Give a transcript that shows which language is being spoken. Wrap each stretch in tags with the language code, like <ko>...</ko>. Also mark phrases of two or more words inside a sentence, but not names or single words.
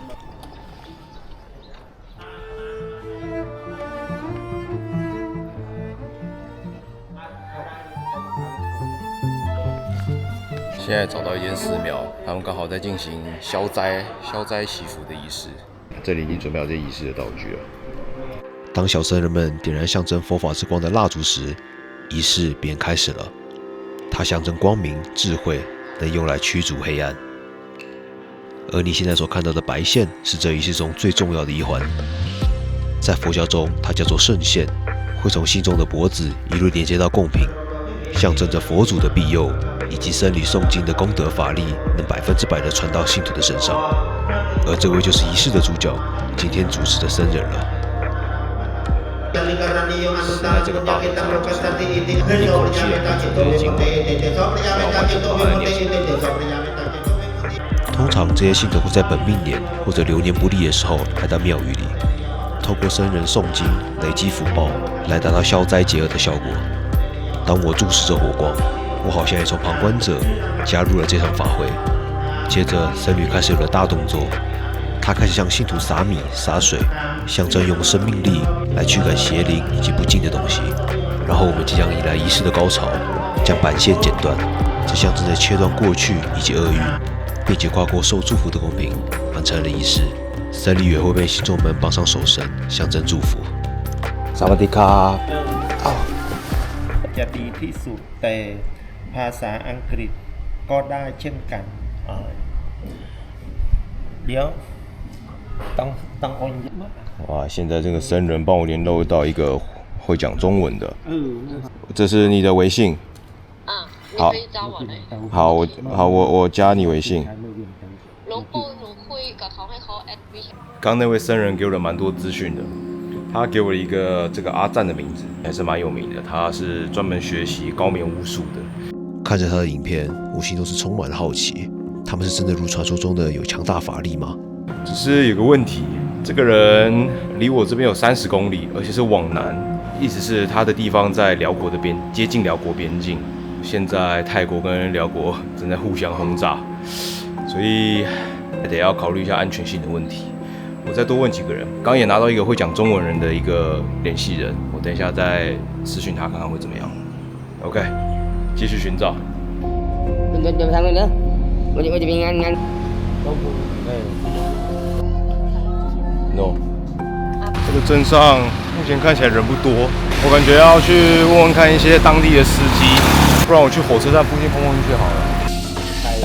<zh>现在找到一間寺廟，他們剛好在進行消災祈福的儀式。這裡已經準備好這儀式的道具了。當小僧人們點燃象徵佛法之光的蠟燭時，儀式便開始了。它象徵光明、智慧，能用來驅逐黑暗。而你現在所看到的白線，是這儀式中最重要的一環。在佛教中，它叫做聖線，會從信眾的脖子一路連接到貢品，象徵着佛祖的庇佑以及僧侶誦經的功德法力能100%的傳到信徒的身上。而這位就是儀式的主角，今天主持的僧人了。现在这个大合唱就是一口气念出这些经文，然后完全都在念经。通常這些信徒會在本命年或者流年不利的時候來到廟宇裡，透過僧人誦經累積福報，來達到消災解厄的效果。當我注視着火光，我好像也從旁觀者加入了這場法會。接着，僧侶開始有了大動作，他開始向信徒灑米、灑水，象徵用生命力來驅趕邪靈以及不敬的東西。然後我們即將迎來儀式的高潮，將板線剪斷，這象徵着切斷過去以及厄運，並且跨過受祝福的公平，完成了儀式。僧侶也會被信眾們綁上手繩，象徵祝福。</zh> <th>สวัสดีค่ะ. จะดีที่สุดแต่ภาษาอังกฤษก็ได้เช่นกันเดี๋ยวต้องโอนเยอะมาก</th> <zh>哇，现在这个僧人帮我联絡到一個會講中文的，這是你的微信。好，好，我加你微信。剛那位僧人給我了蠻多資訊的，他給我了一個這個阿贊的名字，還是蠻有名的，他是專門學習高棉巫術的。看着他的影片，我心中是充滿了好奇，他們是真的如傳說中的有強大法力嗎？只是有個問題，這個人離我這邊有30公里，而且是往南，意思是他的地方在寮國的接近寮國邊境。現在泰國跟寮國正在互相轟炸，所以得要考慮一下安全性的問題。我再多問幾個人，剛也拿到一個會講中文人的一個聯繫人，我等一下再私訊他看看會怎麼樣。OK， 繼續尋找。No， 這個鎮上目前看起來人不多，我感覺要去問問看一些當地的司機，不然我去火車站附近碰碰運氣好了。</zh>